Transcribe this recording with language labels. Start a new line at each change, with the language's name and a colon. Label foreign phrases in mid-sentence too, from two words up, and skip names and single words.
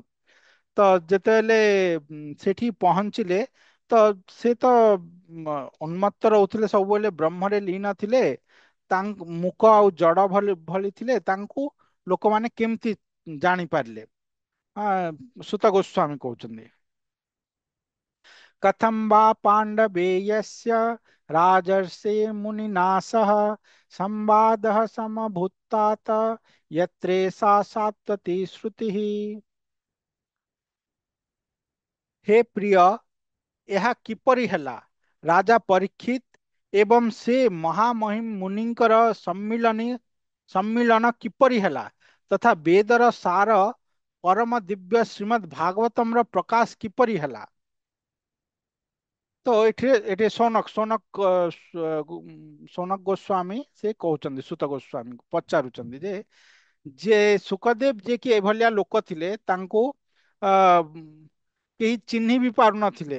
Odia: ତ ଯେତେବେଳେ ସେଠି ପହଞ୍ଚିଲେ, ତ ସେ ତ ଉନ୍ମତ୍ତ ରହୁଥିଲେ, ସବୁବେଳେ ବ୍ରହ୍ମରେ ଲୀନ ଥିଲେ। ତାଙ୍କ ମୁକ ଆଉ ଜଡ ଭଳି ଭଳି ଥିଲେ, ତାଙ୍କୁ ଲୋକମାନେ କେମିତି ଜାଣିପାରିଲେ? ସୁତ ଗୋସ୍ୱାମୀ କହୁଛନ୍ତି,
Sanskrit: कथं वा पाण्डवेयस्य राजर्षे मुनिना सह संवादः समभूतात् यत्रेषा सात्वती श्रुतिः। हे प्रिय,
Odia: ଏହା କିପରି ହେଲା? ରାଜା ପରୀକ୍ଷିତ ଏବଂ ସେ ମହାମହିମ ମୁନିଙ୍କର ସମ୍ମିଳନ କିପରି ହେଲା, ତଥା ବେଦର ସାର ପରମ ଦିବ୍ୟ ଶ୍ରୀମଦ୍ ଭାଗବତମର ପ୍ରକାଶ କିପରି ହେଲା? ତ ଏଠି ଏଠି ସୌନକ ଗୋସ୍ୱାମୀ ସେ କହୁଛନ୍ତି, ସୁତ ଗୋସ୍ୱାମୀ ପଚାରୁଛନ୍ତି ଯେ ଯେ ସୁଖଦେବ ଯିଏ କି ଏଭଳିଆ ଲୋକ ଥିଲେ, ତାଙ୍କୁ ଅ କେହି ଚିହ୍ନି ବି ପାରୁନଥିଲେ।